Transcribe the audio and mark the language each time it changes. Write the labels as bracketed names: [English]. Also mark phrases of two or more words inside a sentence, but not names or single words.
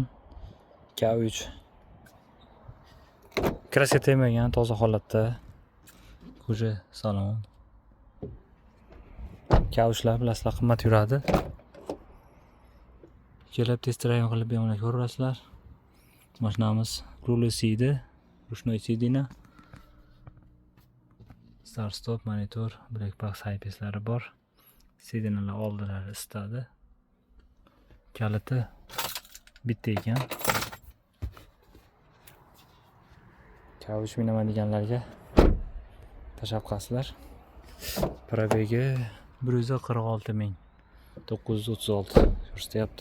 [Uzbek] K3 kirasi tegmagan, toza holatda. Ko'zi salon. K3lar bilasizlar qimmat yuradi. Kelib [English] test drive [Uzbek] qilib bemalol ko'rasizlar. Mashinamiz ruli CD, ruchnoy sidina. [English] Start stop, monitor, black box [Uzbek] IPS'lari bor. Sidinalar oldilari isitadi. Kaliti bitta ekan. K3 minaman deganlarga tashabbuslar. Probegi 146 ming 936 ko'rsatyapti.